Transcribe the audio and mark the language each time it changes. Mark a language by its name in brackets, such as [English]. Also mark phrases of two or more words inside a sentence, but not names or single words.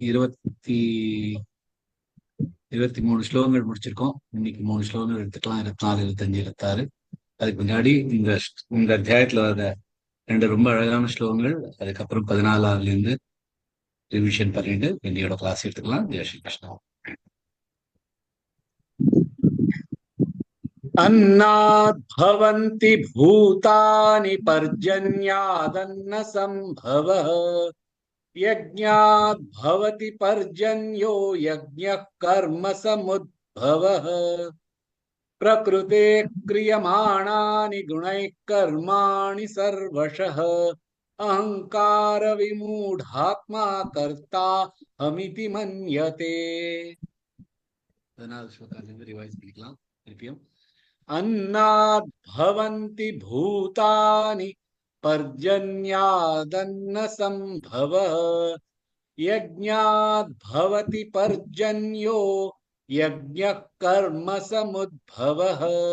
[Tamil] 23 ஸ்லோகங்கள் முடிச்சிருக்கோம். இன்னைக்கு 3 ஸ்லோகங்கள் எடுத்துக்கலாம். 24, 25, 26. அதுக்கு முன்னாடி இந்த அத்தியாயத்துல வர 2 ரொம்ப அழகான ஸ்லோகங்கள். அதுக்கப்புறம் 14ல இருந்து ரிவிஷன் பண்ணிட்டு இன்னையோட கிளாஸ் எடுத்துக்கலாம். ஜெய் ஸ்ரீ கிருஷ்ணா. [Sanskrit] अन्नाद्भवन्ति भूतानि पर्जन्यादन्न सम्भवः यज्ञाद्भवति पर्जन्यो यज्ञः कर्म समुद्भवः प्रकृते क्रियमाणानि गुणैः कर्माणि सर्वशः अहंकार विमूढात्मा कर्ता हमिति मन्यते। [Tamil] रिवाइज பண்ணிக்கலாம் திருப்பியும். [Sanskrit] अन्नाद्भवन्ति भूतानि पर्जन्यादन्न सम्भवः यज्ञाद्भवति पर्जन्यो यज्ञः कर्म समुद्भवः